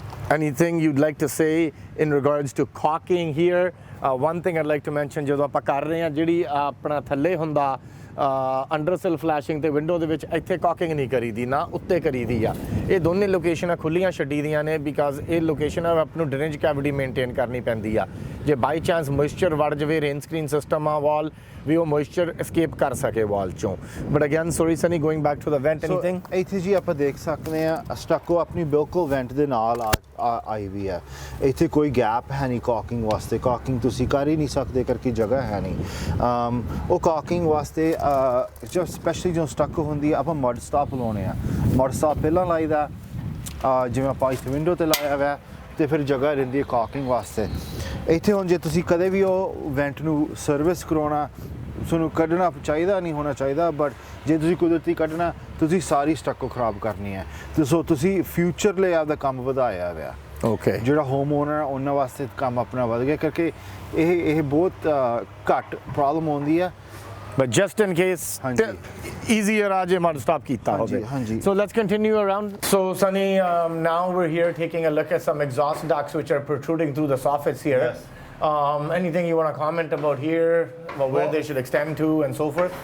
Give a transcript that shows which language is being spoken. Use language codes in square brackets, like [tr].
[en] Anything you'd like to say in regards to caulking here? One thing I'd like to mention, [pa] ਜਦੋਂ ਆਪਾਂ ਕਰ ਰਹੇ ਹਾਂ ਜਿਹੜੀ ਆਪਣਾ ਥੱਲੇ ਹੁੰਦਾ ਅੰਡਰ ਸਿਲ ਫਲੈਸ਼ਿੰਗ ਤੇ ਵਿੰਡੋ ਦੇ ਵਿੱਚ ਇੱਥੇ ਕਾਕਿੰਗ ਨਹੀਂ ਕਰੀਦੀ ਨਾ ਉੱਤੇ ਕਰੀਦੀ ਆ ਇਹ ਦੋਨੇ ਲੋਕੇਸ਼ਨਾਂ ਖੁੱਲੀਆਂ ਛੱਡੀ ਦੀਆਂ ਨੇ ਬਿਕਾਜ਼ ਇਹ ਲੋਕੇਸ਼ਨ ਆਪ ਨੂੰ ਡਰੇਨੇਜ ਕੈਵਿਟੀ ਮੇਨਟੇਨ ਕਰਨੀ ਪੈਂਦੀ ਆ ਜੇ ਬਾਈ ਚਾਂਸ ਮੋਇਸਚਰ ਵੜ ਜਾਵੇ ਰੇਨ ਸਕਰੀਨ ਸਿਸਟਮ ਆ ਵਾਲ ਵੀ ਉਹ ਮੋਇਸਚਰ escape ਕਰ ਸਕੇ ਵਾਲ ਚੋਂ [en] but again sorry Sunny going back to the went anything [pa] ਇੱਥੇ ਜੀ ਆਪਾਂ ਦੇਖ ਸਕਦੇ ਆ ਸਟੱਕੋ ਆਪਣੀ ਬਿਲਕੁਲ ਵੈਂਟ ਦੇ ਨਾਲ ਆਈ ਵੀ ਹੈ ਇੱਥੇ ਕੋਈ ਗੈਪ ਹੈ ਨਹੀਂ ਕਾਕਿੰਗ ਵਾਸਤੇ ਕਾਕਿੰਗ ਤੁਸੀਂ ਕਰ ਹੀ ਨਹੀਂ ਸਕਦੇ ਕਰਕੇ ਜਗ੍ਹਾ ਹੈ ਨਹੀਂ ਉਹ ਕਾਕਿੰਗ ਵਾਸਤੇ ਜੋ ਸਪੈਸ਼ਲੀ ਜੋ ਸਟੱਕੋ ਹੁੰਦੀ ਆ ਆਪਾਂ ਮਡ ਸਟਾਪ ਲਾਉਣੇ ਆ ਮਡ ਸਟਾਪ ਪਹਿਲਾਂ ਲਾਈਦਾ ਜਿਵੇਂ ਆਪਾਂ ਇੱਥੇ ਵਿੰਡੋ ਤੇ ਲਾਇਆ ਹੋਇਆ ਤੇ ਫਿਰ ਜਗ੍ਹਾ ਰਹਿੰਦੀ ਹੈ ਕਾਕਿੰਗ ਵਾਸਤੇ ਇੱਥੇ ਹੁਣ ਜੇ ਤੁਸੀਂ ਕਦੇ ਵੀ ਉਹ ਵੈਂਟ ਨੂੰ ਸਰਵਿਸ ਕਰਾਉਣਾ ਤੁਹਾਨੂੰ ਕੱਢਣਾ ਚਾਹੀਦਾ ਨਹੀਂ ਹੋਣਾ ਚਾਹੀਦਾ ਬਟ ਜੇ ਤੁਸੀਂ ਕੁਦਰਤੀ ਕੱਢਣਾ ਤੁਸੀਂ ਸਾਰੀ ਸਟੱਕੋ ਖਰਾਬ ਕਰਨੀ ਹੈ ਤੇ ਸੋ ਤੁਸੀਂ ਫਿਊਚਰ ਲਈ ਆਪਦਾ ਕੰਮ ਵਧਾਇਆ ਹੋਇਆ ਓਕੇ ਜਿਹੜਾ ਹੋਮ ਓਨਰ ਉਹਨਾਂ ਵਾਸਤੇ ਕੰਮ ਆਪਣਾ ਵਧ ਗਿਆ ਕਰਕੇ ਇਹ ਬਹੁਤ ਘੱਟ ਪ੍ਰੋਬਲਮ ਆਉਂਦੀ ਹੈ [en] but just in case easier [pa] aaj mud stop kita hobe [en] so let's continue around so Sunny now we're here taking a look at some exhaust ducts which are protruding through the soffits here anything you want to comment about here where they should extend to and so forth